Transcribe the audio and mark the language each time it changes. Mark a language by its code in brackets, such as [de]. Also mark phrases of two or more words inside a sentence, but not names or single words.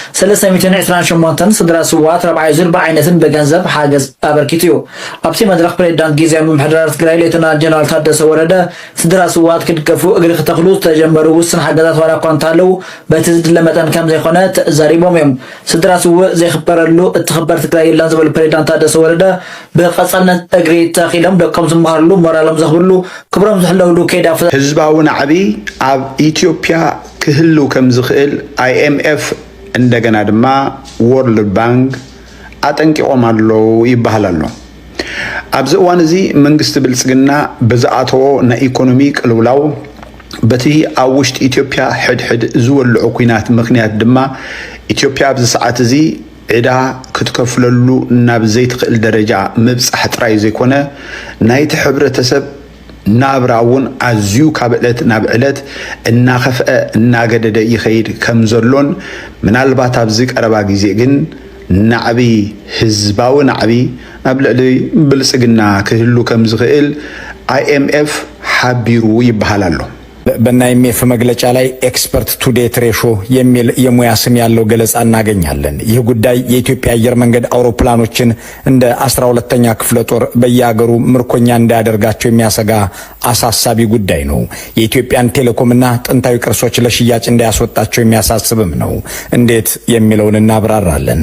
[ti] 328 ስድራ ስዋት ረብዓይ ዙር ብዓይነትን በገንዘብ ሓገዝ ኣበርኪቱ እዩ ኣብቲ መድረክ ፕሬዝዳንት ጊዜያዊ ምምሕዳር ትግራይ ሌተናል ጀነራል ታደሰ ወረደ ስድራ ስዋት ክድገፉ እግሪ ክተኽሉ ተጀመሩ ውስን ሓገዛት ዋላ እኳ እንተሃለዉ በቲ ዝድለ መጠን ከም ዘይኮነ ተዛሪቦም እዮም ስድራ ስው ዘይኽበረሉ እትኽበር ትግራይ የለን ዝብል ፕሬዝዳንት ታደሰ ወረደ ብቐጻልነት እግሪ ተኺሎም ደቆም ዝመሃርሉ ሞራሎም ዘኽብሉ ክብሮም ዝሕለውሉ ከይዳ ህዝባውን ዓቢ ኣብ ኢትዮጵያ ክህሉ ከም ዝኽእል IMF እንደገና ድማ ወርልድ ባንክ አጠንቂቆም አለው ይባላል። ኣብዚ እዋን እዚ መንግስቲ ብልጽግና ብዝኣተዎ ናይ ኢኮኖሚ ቅልውላው በቲ ኣብ ውሽጢ ኢትዮጵያ ሕድሕድ ዝወልዑ ኩናት ምክንያት ድማ ኢትዮጵያ ኣብዚ ሰዓት እዚ ዕዳ ክትከፍለሉ ናብ ዘይትኽእል ደረጃ ምብፃሕ ጥራይ ዘይኮነ ናይቲ ሕብረተሰብ ናብራ እውን ኣዝዩ ካብ ዕለት ናብ ዕለት እናኸፍአ እናገደደ ይኸይድ ከም ዘሎን ምናልባት ኣብዚ ቀረባ ግዜ ግን ናዕቢ ህዝባዊ ናዕቢ ናብ ልዕሊ ብልጽግና ክህሉ ከም ዝኽእል IMF ሓቢሩ ይበሃል ኣሎ። [am] በናይሜፍ መግለጫ ላይ [en] export to debt ratio [am] የሚል የሙያ ስም ያለው ገለጻ እናገኛለን። ይህ ጉዳይ የኢትዮጵያ አየር መንገድ አውሮፕላኖችን እንደ 12ኛ ክፍለ ጦር በየሀገሩ ምርኮኛ እንዳያደርጋቸው የሚያሰጋ አሳሳቢ ጉዳይ ነው። የኢትዮጵያን ቴሌኮምና ጥንታዊ ቅርሶች ለሽያጭ እንዳያስወጣቸው የሚያሳስብም ነው። እንዴት የሚለውን እናብራራለን።